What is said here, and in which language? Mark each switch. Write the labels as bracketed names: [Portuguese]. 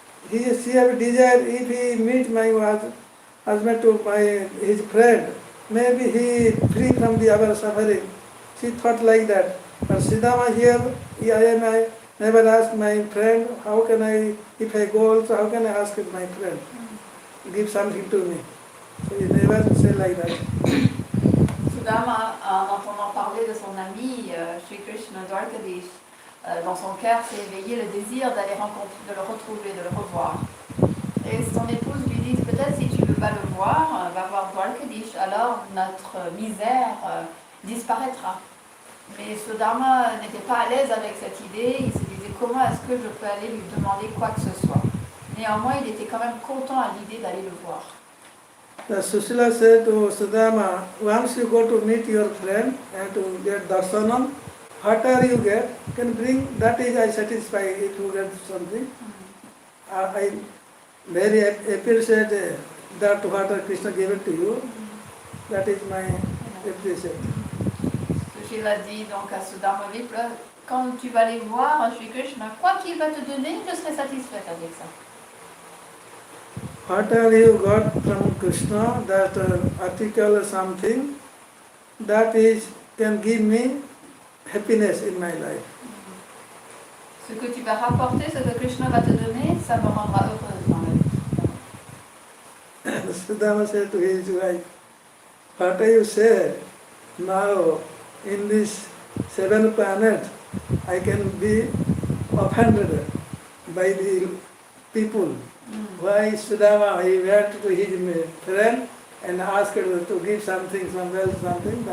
[English] She have desire if he meet my husband to his friend, maybe he free from the other suffering. She thought like that. But Siddhama here, I never asked my friend, how can I, if I go also, how can I ask my friend? Give something to me. So he never say like that. [French] Sudama, en entendant parler de son ami Sri Krishna Dwarkadish, dans son cœur s'est éveillé le désir d'aller rencontrer, de le retrouver, de le revoir. Et son épouse lui dit, peut-être si tu ne veux pas le voir, va voir Dwarkadish, alors notre misère disparaîtra. Mais Sudama n'était pas à l'aise avec cette idée, il se disait comment est-ce que je peux aller lui demander quoi que ce soit. Néanmoins, il était quand même content à l'idée d'aller le voir. [English] The Susila said to Sudama, once you go to meet your friend and to get darshanam, whatever you get, can bring, that is I satisfy if you get something. I very appreciate that what Krishna gave it to you. That is my appreciation. [French] Il a dit donc à Sudama Vipra, quand tu vas aller voir Sri Krishna, quoi qu'il va te donner, je serai satisfaite avec ça. [English] Whatever you got from Krishna, that article or something, that is can give me happiness in my life. [French] Ce que tu vas rapporter, ce que Krishna va te donner, ça me rendra heureuse dans la vie. [English] Sudama said to his wife, what you said, now in this 7 planet, I can be offended by the people. Why Sudama, he went to his friend and asked her to give something, some wealth, something.